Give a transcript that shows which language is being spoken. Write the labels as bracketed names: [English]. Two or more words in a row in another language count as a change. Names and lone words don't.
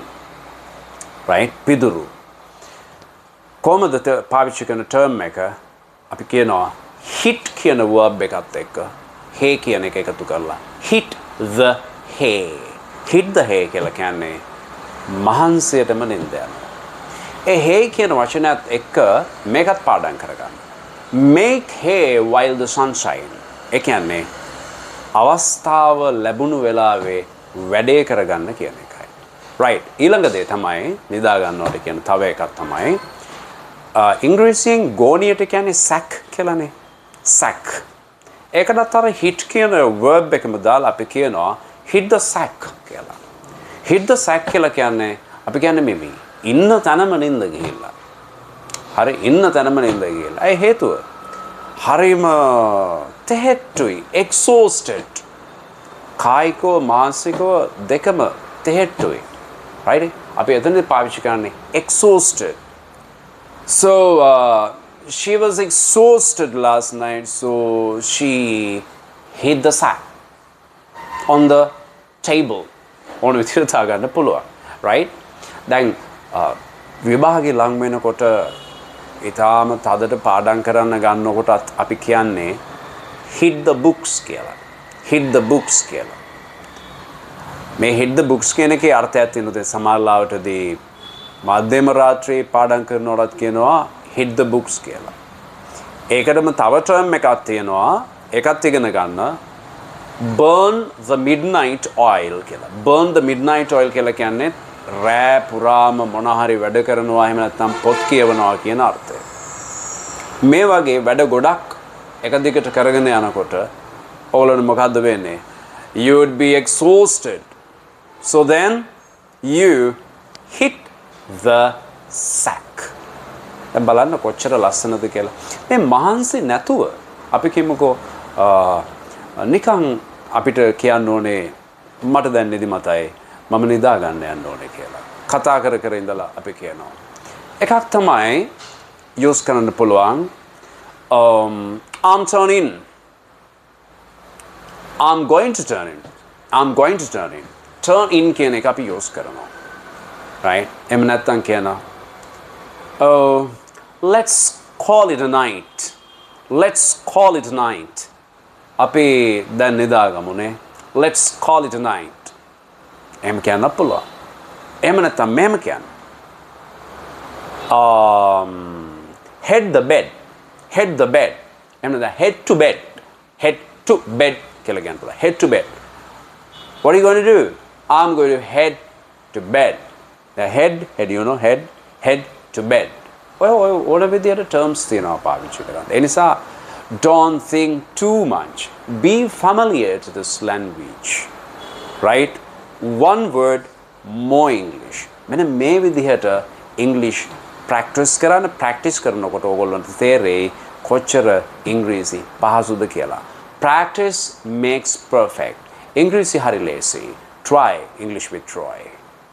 [Sinhala] right? පිදුරු. කොහොමද පාවිච්චි කරන term එක අපි කියනවා hit කියන verb එකත් එක්ක hey කියන එක එකතු කරලා [English] hit the hay. hit the hay [Sinhala] කියලා කියන්නේ මහන්සියටම නින්ද යනවා. ඒ hay කියන වචනයත් එක්ක මේකත් පාඩම් කරගන්න. [English] make hay while the sun shine. [Sinhala] ඒ කියන්නේ අවස්ථාව ලැබුණු වෙලාවේ වැඩේ කරගන්න කියන එකයි. [English] right. [Sinhala] ඊළඟ දේ තමයි නිදා ගන්නවට කියන තව එකක් තමයි ඉංග්‍රීසියෙන් ගෝණියට කියන්නේ sack කියලානේ. sack. ඒකටත් අර hit කියන verb එකම දාලා අපි කියනවා [English] hit the sack [Sinhala] කියලා. [English] hit the sack [Sinhala] කියලා කියන්නේ අපි කියන්නේ මෙමි. ඉන්න තැනම නින්ද ගිහිල්ලා. හරි ඉන්න තැනම නින්ද ගිහිල්ලා. ඒ හේතුව හරිම තෙහෙට්ටුයි exhausted. කායිකව මානසිකව දෙකම තෙහෙට්ටුයි. right? අපි එතනදී පාවිච්චි කරන්නේ exhausted. [English] So she was exhausted last night, so she hit the sack on the table. [Sinhala] ඕන විදිහට තාගන්න පුළුවන්. right? දැන් විභාගේ ලං වෙනකොට ඊටාම තදට පාඩම් කරන්න ගන්නකොටත් අපි කියන්නේ [English] hit the books [Sinhala] කියලා. [English] hit the books [Sinhala] කියලා. මේ [English] hit the books [Sinhala] කියන එකේ අර්ථයක් තියෙනවා. සමහරවිටදී මධ්‍යම රාත්‍රියේ පාඩම් කරනකොටත් කියනවා [English] hit the books [Sinhala] කියලා. ඒකටම තව term එකක් තියෙනවා. ඒකත් ඉගෙන ගන්න. [English] burn the midnight oil කියලා. burn the midnight oil [Sinhala] කියලා කියන්නේ රෑ පුරාම මොන හරි වැඩ කරනවා එහෙම නැත්නම් පොත් කියවනවා කියන අර්ථය. මේ වගේ වැඩ ගොඩක් එක දිගට කරගෙන යනකොට ඔයගොල්ලෝ මොකද්ද වෙන්නේ? [English] You would be exhausted. So then you hit the sack. [Sinhala] දැන් බලන්න කොච්චර ලස්සනද කියලා. මේ මහන්සි නැතුව අපි කියමුකෝ නිකන් අපිට කියන්න ඕනේ මට දැන් නිදිමතයි මම නිදා ගන්න යන්න ඕනේ කියලා. කතා කර කර ඉඳලා අපි කියනවා. එකක් තමයි use කරන්න පුළුවන් [English] I'm turning in. I'm going to turn in. I'm going to turn in. Turn in [Sinhala] කියන එක අපි use කරනවා. [English] Right? [Sinhala] එහෙම නැත්නම් කියනවා [English] oh let's call it a night. Let's call it a night. [Sinhala] අපි දැන් නිදාගමුනේ. [English] Let's call it a night. [Sinhala] එහෙම කියන්න පුළුවන්. එහෙම නැත්නම් මෙහෙම කියන්න. [English] Head the bed. Head the bed. [Sinhala] එහෙම නැත්නම් [English] head to bed. Head to bed [Sinhala] කියලා කියන්න පුළුවන්. [English] Head to bed. What are you going to do? I'm going to head to bed. The head, you know, head to bed. [Sinhala] ඕන විදියට terms තියෙනවා පාවිච්චි කරන්න. ඒ නිසා [English] don't think too much. Be familiar to this language. Right? One word, more English. [Sinhala] මෙන්න මේ විදිහට [English] English practice [Sinhala] කරනකොට ඕගොල්ලන්ට තේරෙයි කොච්චර ඉංග්‍රීසි පහසුද කියලා. [English] Practice makes perfect. [Sinhala] ඉංග්‍රීසි හරි ලේසි. [English] Try English with Troy.